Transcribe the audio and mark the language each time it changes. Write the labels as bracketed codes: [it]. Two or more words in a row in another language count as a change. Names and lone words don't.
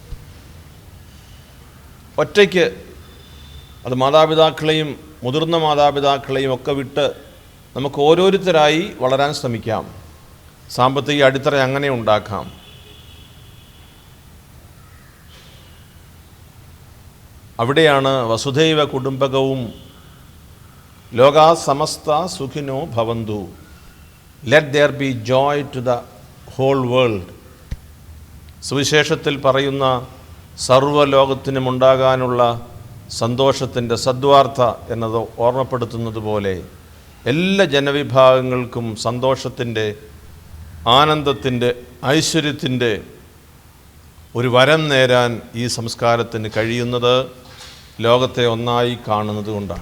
[ml] ഒറ്റയ്ക്ക്, അത് മാതാപിതാക്കളെയും മുതിർന്ന മാതാപിതാക്കളെയും ഒക്കെ വിട്ട് നമുക്ക് ഓരോരുത്തരായി വളരാൻ ശ്രമിക്കാം. സാമ്പത്തിക അടിത്തറ അങ്ങനെ ഉണ്ടാക്കാം. അവിടെയാണ് [sa] വസുധൈവ കുടുംബകവും ലോകാ സമസ്ത സുഖിനോ ഭവന്തു, [en] Let there be joy to the whole world. [ml] സുവിശേഷത്തിൽ പറയുന്ന സർവ്വലോകത്തിനും ഉണ്ടാകാനുള്ള സന്തോഷത്തിൻ്റെ സദ്വാർത്ത എന്നത് ഓർമ്മപ്പെടുത്തുന്നത് പോലെ എല്ലാ ജനവിഭാഗങ്ങൾക്കും സന്തോഷത്തിൻ്റെ, ആനന്ദത്തിൻ്റെ, ഐശ്വര്യത്തിൻ്റെ ഒരു വരം നേരാൻ ഈ സംസ്കാരത്തിന് കഴിയുന്നത് ലോകത്തെ ഒന്നായി കാണുന്നത് കൊണ്ടാണ്.